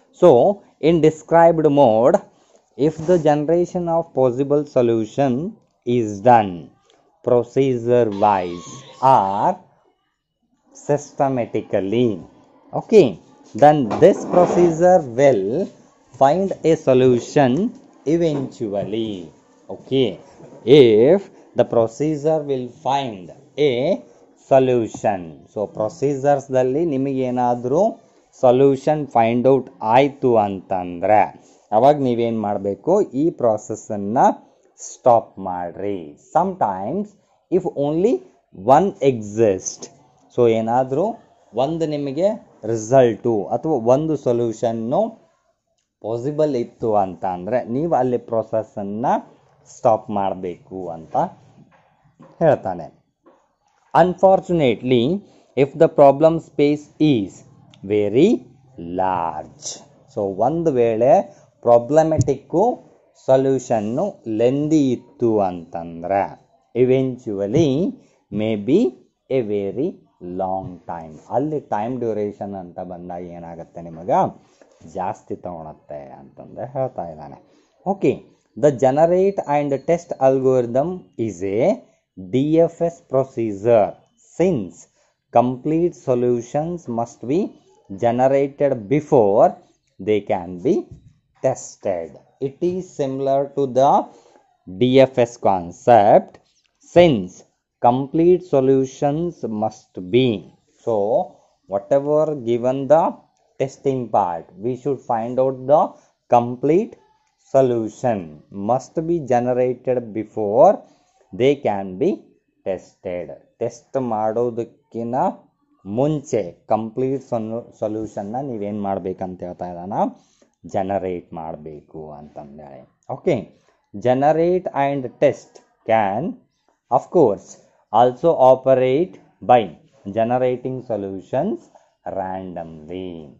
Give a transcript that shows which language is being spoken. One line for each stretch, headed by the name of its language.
English: So in described mode, if the generation of possible solution is done procedure wise or systematically, okay, then this procedure will find a solution eventually. Okay, if the procedure will find a solution,
Kannada: so procedures ದಲ್ಲಿ ನಿಮಗೆ ಏನಾದರೂ solution find out ಆಯಿತು ಅಂತಂದರೆ ಅವಾಗ ನೀವೇನು ಮಾಡಬೇಕು, ಈ ಪ್ರಾಸೆಸ್ಸನ್ನು stop ಮಾಡ್ರಿ.
English: sometimes if only one exist,
Kannada: so ಏನಾದರೂ ಒಂದು ನಿಮಗೆ ರಿಸಲ್ಟು ಅಥವಾ ಒಂದು ಸೊಲ್ಯೂಷನ್ನು ಪಾಸಿಬಲ್ ಇತ್ತು ಅಂತ ಅಂದರೆ ನೀವು ಅಲ್ಲಿ ಪ್ರೊಸೆಸ್ಸನ್ನು ಸ್ಟಾಪ್ ಮಾಡಬೇಕು ಅಂತ ಹೇಳ್ತಾನೆ.
English: unfortunately if the problem space is very large,
Kannada: so ಒಂದು ವೇಳೆ ಪ್ರಾಬ್ಲಮೆಟಿಕ್ಕು ಸೊಲ್ಯೂಷನ್ನು ಲೆಂದಿ ಇತ್ತು ಅಂತಂದರೆ
English: Eventually may be a very long time.
Kannada: ಅಲ್ಲಿ ಟೈಮ್ ಡ್ಯೂರೇಷನ್ ಅಂತ ಬಂದಾಗ ಏನಾಗುತ್ತೆ, ನಿಮಗೆ ಜಾಸ್ತಿ ತಗೊಳುತ್ತೆ ಅಂತಂದು ಹೇಳ್ತಾ ಇದ್ದಾನೆ.
English: Okay, the generate and test algorithm is a DFS procedure, since complete solutions must be generated before they can be tested. It is similar to the DFS concept, since complete solutions must be. So whatever given the testing part, we should find out the complete solution must be generated before they can be tested.
Kannada: Test ಮಾಡೋದಕ್ಕಿಂತ ಮುಂಚೆ complete ಸೊಲ್ಯೂಷನ್ನ ನೀವೇನು ಮಾಡಬೇಕಂತ ಹೇಳ್ತಾ ಇದ್ದಾನ, generate ಮಾಡಬೇಕು ಅಂತಂದೇಳಿ.
English: Okay, generate and test can of course also operate by generating solutions randomly.